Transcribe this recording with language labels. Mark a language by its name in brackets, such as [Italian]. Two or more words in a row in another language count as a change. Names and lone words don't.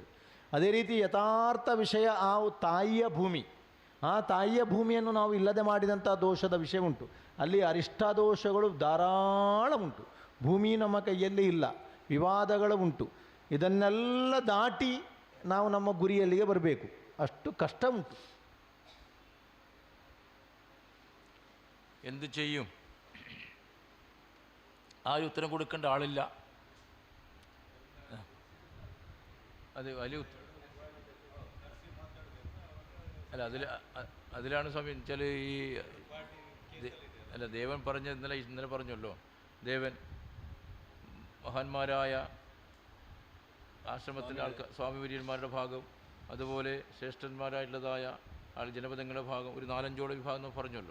[Kannada] ಅದೇ ರೀತಿ ಯಥಾರ್ಥ ವಿಷಯ ಆ ತಾಯಿಯ ಭೂಮಿ. ಆ ತಾಯಿಯ ಭೂಮಿಯನ್ನು ನಾವು ಇಲ್ಲದೆ ಮಾಡಿದಂಥ ದೋಷದ ವಿಷಯ ಉಂಟು. ಅಲ್ಲಿ ಅರಿಷ್ಟ ದೋಷಗಳು ಧಾರಾಳ ಉಂಟು. ಭೂಮಿ ನಮ್ಮ ಕೈಯಲ್ಲಿ ಇಲ್ಲ, ವಿವಾದಗಳು ಉಂಟು. ಇದನ್ನೆಲ್ಲ ದಾಟಿ ನಾವು ನಮ್ಮ ಗುರಿಯಲ್ಲಿಗೆ ಬರಬೇಕು. ಅಷ್ಟು ಕಷ್ಟ ಉಂಟು. [Malayalam] എന്ത് ചെയ്യും? ആരും ഉത്തരം കൊടുക്കേണ്ട ആളില്ല. അത് വലിയ അല്ല, അതിലാണ് സ്വാമി വെച്ചാൽ ഈ ദേവൻ പറഞ്ഞ ഇന്നലെ പറഞ്ഞല്ലോ, ദേവൻ മഹാന്മാരായ ആശ്രമത്തിലെ സ്വാമി വര്യന്മാരുടെ ഭാഗം, അതുപോലെ ശ്രേഷ്ഠന്മാരായിട്ടുള്ളതായ ജനപദങ്ങളുടെ ഭാഗം, ഒരു 4-5 വിഭാഗം എന്ന് പറഞ്ഞല്ലോ.